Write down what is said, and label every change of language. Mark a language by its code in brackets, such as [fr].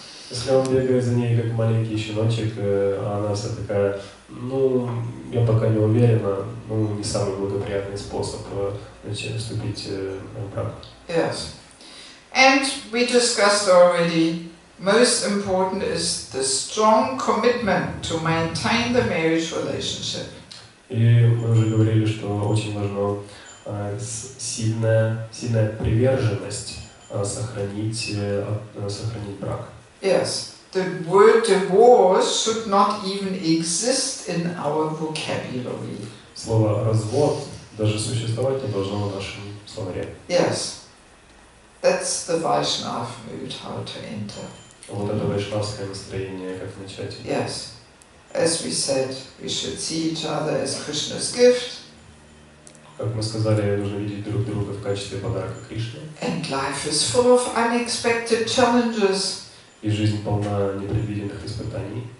[ru] Если он бегает за ней как маленький щеночек, а она вся такая, я пока не уверена, не самый благоприятный способ вступить в брак. [en] Yes. And we discussed already, most important is the strong commitment to maintain the marriage relationship. [ru] И мы уже говорили, что очень важно сильная приверженность сохранить брак. [en] Yes, the word divorce should not even exist in our vocabulary. [ru] Слово развод даже существовать не должно в нашем словаре. [en] Yes, that's the Vaishnav mood, how to enter. [ru] Вот это вайшнавское настроение, как начать. [en] Yes, as we said, we should see each other as Krishna's gift. [ru] Как мы сказали, нужно видеть друг друга в качестве подарка Кришне. [en] And life is full of unexpected challenges. [ru] И жизнь полна непредвиденных испытаний.